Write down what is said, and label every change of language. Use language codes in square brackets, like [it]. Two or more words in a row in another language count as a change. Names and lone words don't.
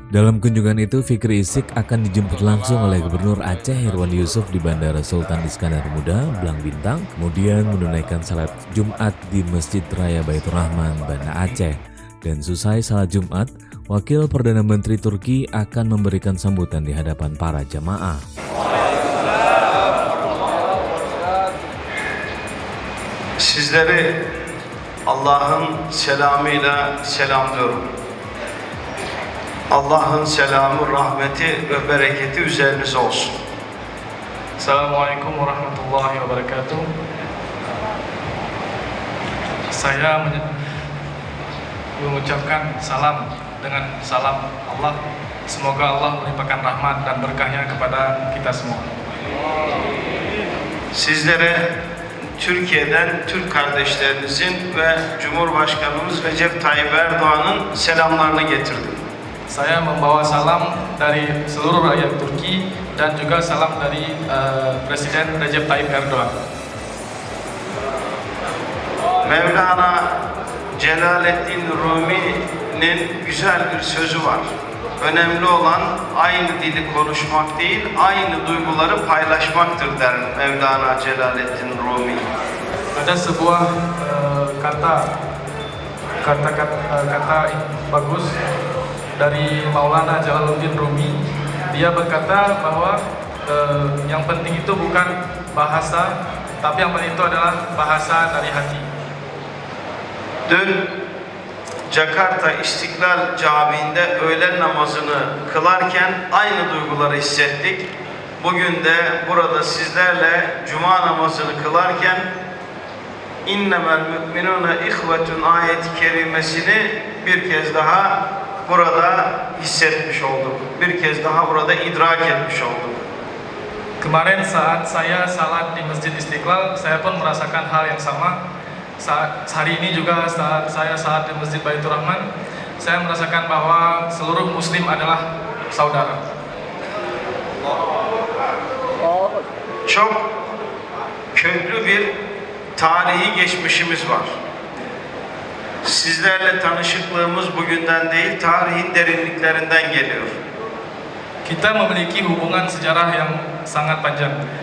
[id] Dalam kunjungan itu, Fikri Isik akan dijemput langsung oleh Gubernur Aceh Irwan Yusuf di Bandara Sultan Iskandar Muda Blang Bintang, kemudian menunaikan salat Jumat di Masjid Raya Baitur Rahman, Banda Aceh. Dan selesai salat Jumat, Wakil Perdana Menteri Turki akan memberikan sambutan di hadapan para jamaah. [tr] Sizleri Allah'ın selamıyla selamlıyorum. Allah'ın selamı, rahmeti ve bereketi üzerinize olsun. [ar] السلام عليكم ورحمة الله وبركاته. [id] Saya mengucapkan salam dengan salam Allah. Semoga Allah melimpahkan rahmat dan berkahnya kepada kita semua. [tr] Sizlere Türkiye'den Türk kardeşlerinizin ve Cumhurbaşkanımız Recep Tayyip Erdoğan'ın selamlarını getirdim. [id] Saya membawa salam dari seluruh rakyat Turki dan juga salam dari Presiden Recep Tayyip Erdoğan. [tr] Mevlana Celaleddin Rumi'nin güzel bir sözü var. Önemli olan aynı dili konuşmak değil, aynı duyguları paylaşmaktır der Mevlana Celaleddin Rumi. [id] Ada sebuah kata bagus dari Maulana Jalaluddin Rumi. Dia berkata bahwa yang penting itu bukan bahasa, tapi yang penting itu adalah bahasa dari hati. [tr] Dün Jakarta İstiklal Camii'nde öğlen namazını kılarken aynı duyguları hissettik. Bugün de burada sizlerle Cuma namazını kılarken [ar] إنما المؤمنون إخوة [tr] ayet-i kerimesini bir kez daha burada hissetmiş olduk. Bir kez daha burada idrak etmiş olduk. [id] Kemarin saat saya salat di Masjid Istiqlal, saya pun merasakan hal yang sama. Hari ini juga saat saya salat di Masjid Baitur Rahman, saya merasakan bahwa seluruh Muslim adalah saudara. [tr] Çok köklü bir tarihi geçmişimiz var. Sizlerle tanışıklığımız bugünden değil, tarihin derinliklerinden geliyor. [id] Kita memiliki hubungan sejarah yang sangat panjang.